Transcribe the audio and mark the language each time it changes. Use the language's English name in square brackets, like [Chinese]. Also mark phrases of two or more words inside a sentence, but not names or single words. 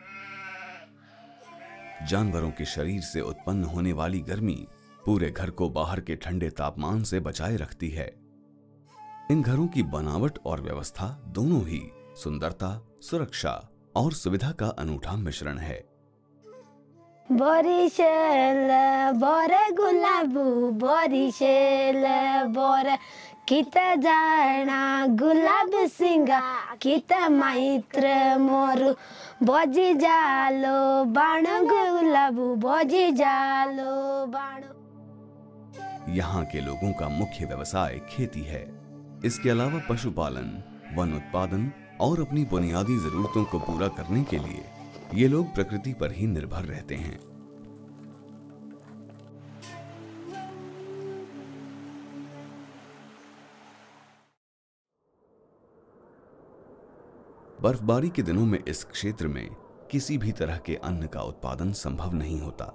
[Hindi] जानवरों के शरीर से उत्पन्न होने वाली गर्मी पूरे घर को बाहर के ठंडे तापमान से बचाए रखती है। इन घरों की बनावट और व्यवस्था दोनों ही सुंदरता, सुरक्षा और सुविधा का अनूठा मिश्रण है। [Garhwali] बोरिशेल बोरे गुलाबू बोरिशेल बोरे कित जाना गुलाब सिंगा कित मैत्र मोरु बोजी जालो बाण गुलाबू बोजी जालो बाण। [Hindi] यहाँ के लोगों का मुख्य व्यवसाय खेती है। इसके अलावा पशुपालन, वन उत्पादन और अपनी बुनियादी जरूरतों को पूरा करने के लिए ये लोग प्रकृति पर ही निर्भर रहते हैं। बर्फबारी के दिनों में इस क्षेत्र में किसी भी तरह के अन्न का उत्पादन संभव नहीं होता।